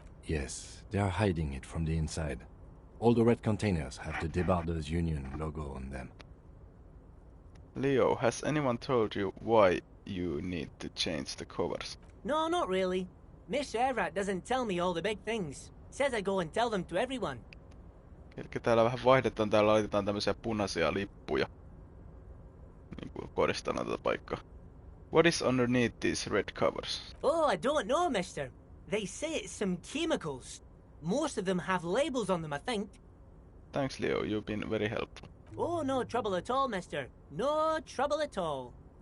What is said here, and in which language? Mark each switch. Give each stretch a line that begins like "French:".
English: Yes, they are hiding it from the inside. All the red containers have the Debarders Union logo on them. Leo, has anyone told you why you need to change the covers? No, not really. Mr. Everett doesn't tell me all the big things. Says I go and tell them to everyone.
Finnish: Eli täällä vähän vaihdetaan, täällä laitetaan tämmöisiä punaisia lippuja. Niin kuin koristetaan tätä paikkaa.
English: What is underneath these red covers? Oh, I don't know, mister. They say it's some chemicals. Most of them have labels on them, I think. Thanks, Leo, you've been very helpful. Oh, no trouble at all, mister. No trouble at all.